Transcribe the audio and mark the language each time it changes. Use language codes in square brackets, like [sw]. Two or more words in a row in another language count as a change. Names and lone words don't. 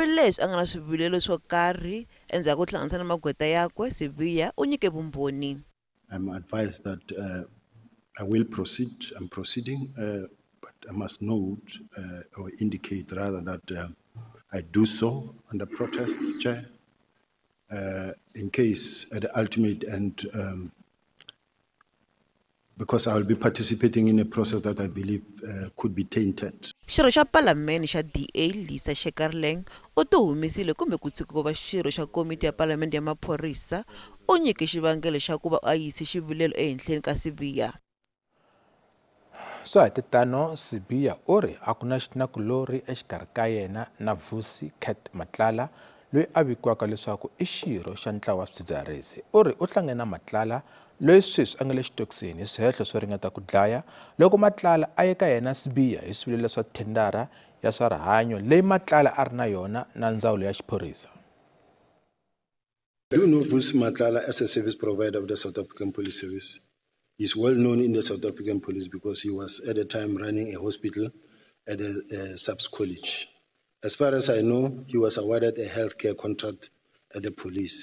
[en] I'm advised that I will proceed, I'm proceeding, but I must note or indicate rather that I do so under protest, Chair, in case at the ultimate end, because I will be participating in a process that I believe could be tainted. [ts] Xirho xa Palamende xa DA Lisa Shekarleng u tihumisile kumbe ku tshika ku va xirho xa komiti ya Palamende ya Maphorisa u nyike xivangelo xa ku va a yise xivilelo ehenhleni ka Sibiya. So hatetano Sibiya u ri a ku na xinakulori exikarhi ka yena na Vusi Matlala loyi a vikiwaka leswaku i xirho xa ntlawa wa swidzidziharisi. U ri u hlangane na Matlala loyi sweswi a nga le xitokisini hi swihehlo swo ringeta ku dlaya loko Matlala a ye ka yena Sibiya hi swivilelo swa thendara ya swa rihanyo leyi Matlala a ri na yona na ndzawulo ya xiphorisa. [en] Do you know Vusi Matlala as a service provider of the South African Police Service? He's well known in the South African Police because he was at the time running a hospital at a SAPS college. As far as I know, he was awarded a healthcare contract at the police.